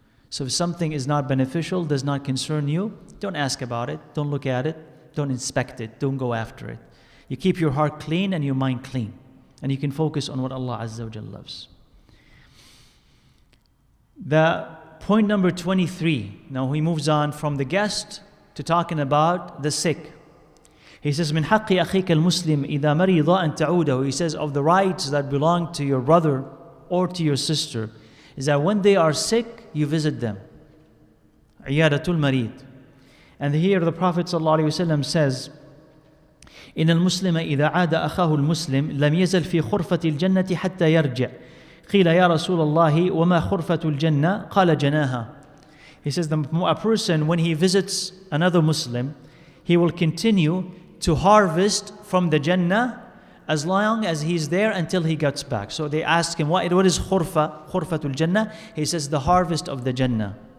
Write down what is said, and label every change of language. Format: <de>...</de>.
<en>So if something is not beneficial, does not concern you, don't ask about it, don't look at it, don't inspect it, don't go after it. You keep your heart clean and your mind clean, and you can focus on what Allah Azza wa Jalla loves. The point number 23, now he moves on from the guest to talking about the sick. He says,</en> <ar>من حق أخيك المسلم إذا مرض أن تعوده.</ar> <en>He says, of the rights that belong to your brother or to your sister, is that when they are sick, you visit them.</en> <ar>عيادة المريض.</ar> <en>And here the Prophet ﷺ says,</en> <ar>إن المسلم إذا عاد أخاه المسلم لم يزل في خرفة الجنة حتى يرجع. قيل يا رسول الله وما خرفة الجنة؟ قال جناها.</ar> <en>He says, a person, when he visits another Muslim, he will continue to harvest from the Jannah as long as he's there until he gets back. So they ask him, what is khurfatul Jannah? He says, the harvest of the Jannah.</en>